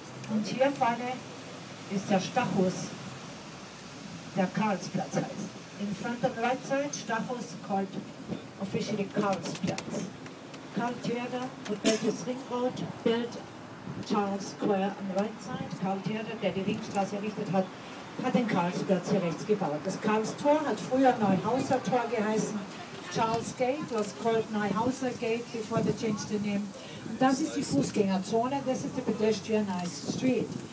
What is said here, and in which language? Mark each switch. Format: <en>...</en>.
<de>Und hier vorne ist der Stachus, der Karlsplatz heißt.</de> <en>In front of the right side, Stachus called officially Karlsplatz. Karl Theodor, who built this ring road, built Charles Square on the right side.</en> <de>Karl Theodor, der die Ringstraße errichtet hat, hat den Karlsplatz hier rechts gebaut. Das Karlstor hat früher Neuhauser Tor geheißen.</de> <en>Charles Gate was called Neuhauser Gate before they changed the name.</en> <de>Und das ist die Fußgängerzone, das ist</de> <en>the pedestrianized street.</en>